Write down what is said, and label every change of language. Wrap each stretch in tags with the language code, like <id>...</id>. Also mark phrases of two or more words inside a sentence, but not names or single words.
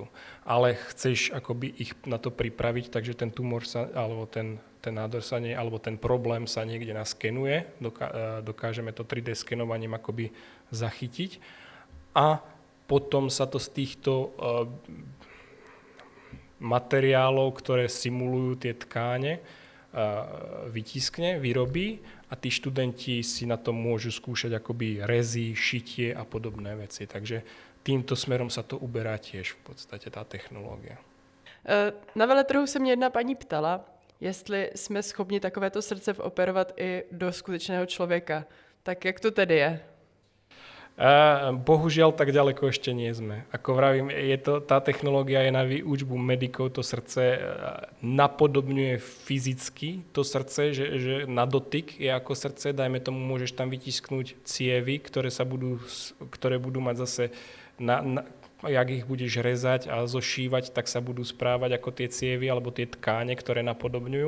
<sk>Ale chceš akoby ich na to pripraviť, takže ten tumor alebo ten nádor alebo ten problém sa niekde naskenuje, dokážeme to 3D skenovaním akoby zachytiť a potom sa to z týchto materiálov, ktoré simulujú tie tkáne, vytiskne, vyrobí a tí študenti si na tom môžu skúšať akoby rezy, šitie a podobné veci. Takže týmto smerom sa to uberá tiež v podstate tá technológia.</sk> <cs>Na veletrhu se mě jedna paní ptala, jestli jsme schopni takovéto srdce operovat i do skutečného člověka. Tak jak to tedy je?</cs> <sk>Bohužiaľ, tak ďaleko ešte nie sme. Ako vravím, tá technológia je na výučbu medikov, to srdce napodobňuje fyzicky to srdce, že na dotyk je ako srdce, dajme tomu, môžeš tam vytisknúť cievy, ktoré budú mať zase, jak ich budeš rezať a zošívať, tak sa budú správať ako tie cievy alebo tie tkáne, ktoré napodobňujú.</sk>